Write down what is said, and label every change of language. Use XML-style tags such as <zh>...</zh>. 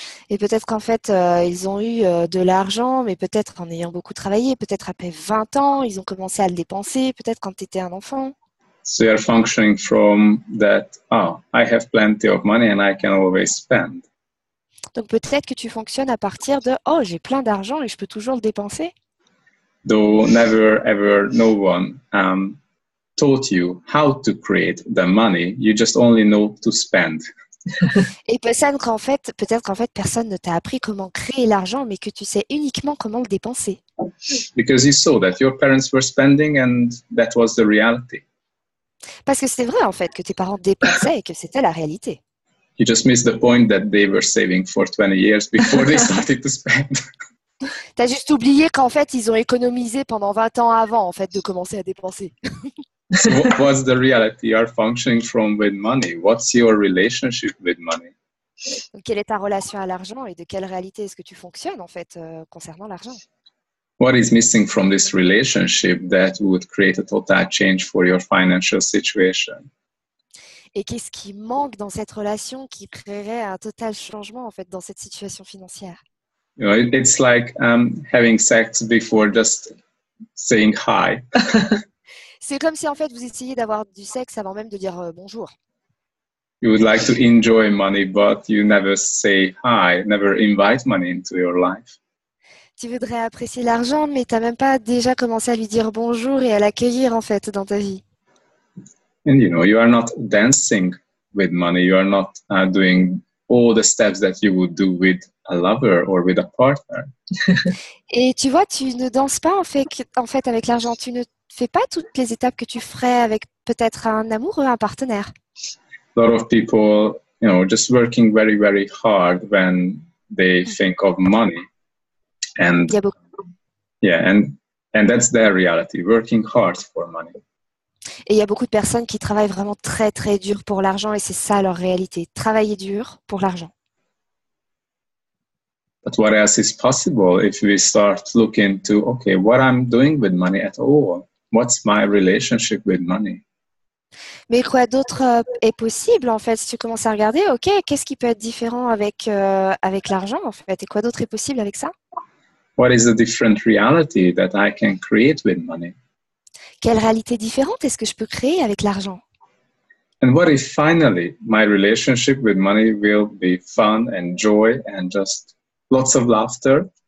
<fr>Et peut-être qu'en fait, ils ont eu de l'argent, mais peut-être en ayant beaucoup travaillé, peut-être après 20 ans, ils ont commencé à le dépenser, peut-être quand tu étais un enfant.</fr> <en>So you're functioning from that, I have plenty of money and I can always spend.</en> <fr>Donc peut-être que tu fonctionnes à partir de « Oh, j'ai plein d'argent et je peux toujours le dépenser ».</fr> <en>Though never ever no one taught you how to create the money, you just only know to spend.</en> <fr>Et peut-être qu'en fait, personne ne t'a appris comment créer l'argent, mais que tu sais uniquement comment le dépenser.</fr> <en>Because you saw that your parents were spending and that was the reality.</en> <fr>Parce que c'est vrai en fait que tes parents dépensaient et que c'était la réalité.</fr> <en>You just missed the point that they were saving for 20 years before they started to spend.</en> <fr>T'as juste oublié qu'en fait, ils ont économisé pendant 20 ans avant en fait de commencer à dépenser.</fr> <en>So what's the reality you're functioning from with money? What's your relationship with money?</en> <fr>Donc, quelle est ta relation à l'argent et de quelle réalité est-ce que tu fonctionnes en fait concernant l'argent?</fr> <en>What is missing from this relationship that would create a total change for your financial situation?</en> <fr>Et qu'est-ce qui manque dans cette relation qui créerait un total changement en fait dans cette situation financière?</fr> <en>You know, it's like having sex before just saying hi.</en> <fr>C'est comme si en fait vous essayiez d'avoir du sexe avant même de dire bonjour.</fr> <en>You would like to enjoy money, but you never say hi, never invite money into your life.</en> <fr>Tu voudrais apprécier l'argent, mais tu n'as même pas déjà commencé à lui dire bonjour et à l'accueillir en fait dans ta vie.</fr> <en>And you are not dancing with money. You are not doing all the steps that you would do with a lover or with a partner.</en> <fr>Et tu vois, tu ne danses pas en fait avec l'argent. Tu ne fais pas toutes les étapes que tu ferais avec peut-être un amoureux, un partenaire.</fr> <en>A lot of people, just working very, very hard when they think of money. And</en> <fr>Il y a beaucoup.</fr> <en>yeah, and that's their reality, working hard for money.</en> <fr>Et il y a beaucoup de personnes qui travaillent vraiment très très dur pour l'argent et c'est ça leur réalité. Travailler dur pour l'argent.</fr> <en>But what else is possible if we start looking to, okay, what I'm doing with money at all? What's my relationship with money?</en> <fr>Mais quoi d'autre est possible en fait si tu commences à regarder, ok, qu'est-ce qui peut être différent avec l'argent en fait et quoi d'autre est possible avec ça?</fr> <en>What is the different reality that I can create with money?</en> <fr>Quelle réalité différente est-ce que je peux créer avec l'argent?</fr> <en>And what if finally my relationship with money will be fun and joy and just lots of laughter?</en>